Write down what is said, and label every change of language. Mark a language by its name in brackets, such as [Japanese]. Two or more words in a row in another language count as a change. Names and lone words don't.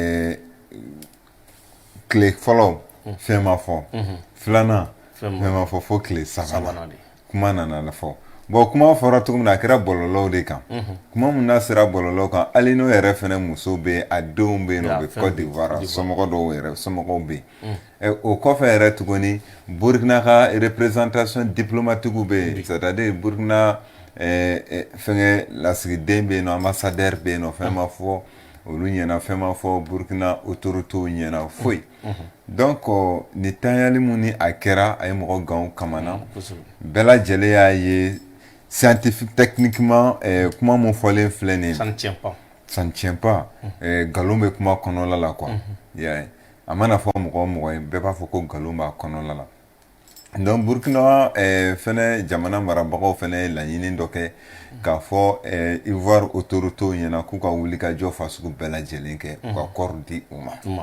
[Bambara] tile fɔlɔ fɛn ma fɔ filanan fɛn ma fɔ fo tile sabanan kuma nana fɔ bon kuma fɔra cogo min na a kɛra bɔlɔlɔw de kan kuma min n'a sera bɔlɔlɔw kan hali n'o yɛrɛ fɛnɛ muso bɛ a denw bɛ yen nɔ u bɛ Côte d'Ivoire somɔgɔ dɔw yɛrɛ somɔgɔw bɛ yen o kɔfɛ yɛrɛ tuguni Burkina ka représentation diplomatique bɛ yen c'est-à-dire Burkina fɛngɛ lasigiden bɛ yen nɔ ambassadeur bɛ yen nɔ fɛn ma fɔ olu ɲɛna fɛn ma fɔ Burkina autorités ɲɛna foyi donc ni tanyali mun ni a kɛra a ye mɔgɔ ganw kamana bɛɛ lajɛlen y'a ye [French] scientifique techniquement [Bambara] kuma mun fɔlen filɛ nin [French] ça ne tient pas [Bambara] nkalon bɛ kuma kɔnɔla la quoi a mana fɔ mɔgɔ o mɔgɔ ye bɛɛ b'a fɔ ko nkalon b'a kɔnɔla la donc Burkina fɛnɛ jamana marabagaw fɛnɛ ye laɲini dɔ kɛ k'a fɔ Ivoire autorités ɲɛna k'u ka wuli ka jɔ fasugu bɛɛ lajɛlen kɛ u ka kɔɔri di u ma